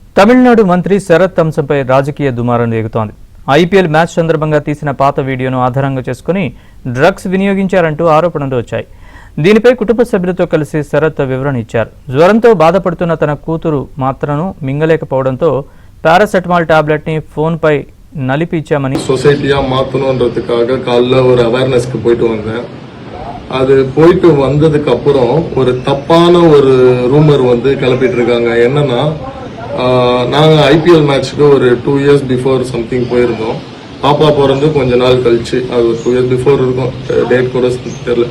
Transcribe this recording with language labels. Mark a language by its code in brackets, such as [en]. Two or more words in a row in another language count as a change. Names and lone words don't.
[te] తమిళనాడు మంత్రి శరత్ అంశంపై రాజకీయ దుమారం రేగుతోంది. ఐపీఎల్ మ్యాచ్ సందర్భంగా తీసిన పాత వీడియోను ఆధారంగా చేసుకుని డ్రగ్స్ వినియోగించారంటూ ఆరోపణలు వచ్చాయి. దీనిపై కుటుంబ సభ్యులతో కలిసి శరత్ వివరణ ఇచ్చారు. జ్వరంతో బాధపడుతున్న తన కూతురు మాత్రను మింగలేకపోవడంతో [en] paracetamol tablet [te] ని ఫోన్ పై నలిపి ఇచ్చామని [ta] சொசைட்டியா மாத்தணும்ன்றதுக்காக காலைல ஒரு அவேர்னஸ்க்கு போயிட்டு வந்தேன். அது போயிட்டு வந்ததுக்கு அப்புறம் ஒரு தப்பான ஒரு ரூமர் வந்து கிளப்பிட்டு இருக்காங்க. என்னன்னா நாங்கள் ஐபிஎல் மேட்ச்சுக்கு ஒரு [en] 2 years before something [ta] போயிருந்தோம். பாப்பா பிறந்து கொஞ்ச நாள் கழிச்சு, அது ஒரு [en] 2 years before [ta] இருக்கும், டேட் கூட தெரியல.